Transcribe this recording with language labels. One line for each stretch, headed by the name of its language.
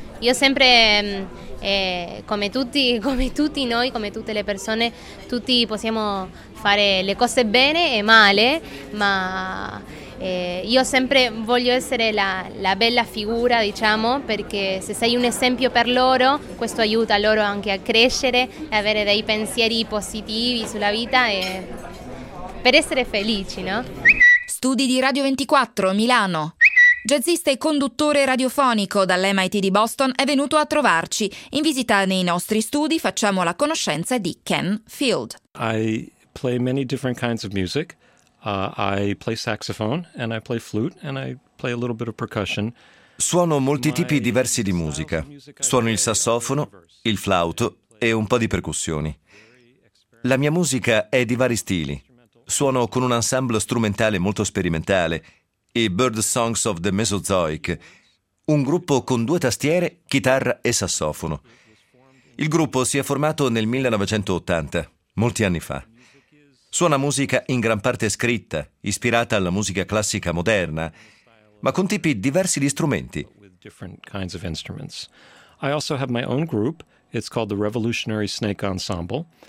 Italian: Io sempre come tutti noi, come tutte le persone, tutti possiamo fare le cose bene e male, ma io sempre voglio essere la bella figura, diciamo, perché se sei un esempio per loro, questo aiuta loro anche a crescere e avere dei pensieri positivi sulla vita e per essere felici, no? studi di Radio 24, Milano. Jazzista e conduttore radiofonico dall'MIT di Boston è venuto a trovarci. In visita nei nostri studi facciamo la conoscenza di Ken Field.
English: I play many different kinds of music. I play saxophone and I play flute and I play a little bit of percussion.
Italian: Suono molti tipi diversi di musica. Suono il sassofono, il flauto e un po' di percussioni. La mia musica è di vari stili. Suono con un ensemble strumentale molto sperimentale, i Bird Songs of the Mesozoic, un gruppo con due tastiere, chitarra e sassofono. Il gruppo si è formato nel 1980, molti anni fa. Suona musica in gran parte scritta, ispirata alla musica classica moderna, ma con tipi diversi di strumenti.
English: I also have my own group, it's called the Revolutionary Snake Ensemble.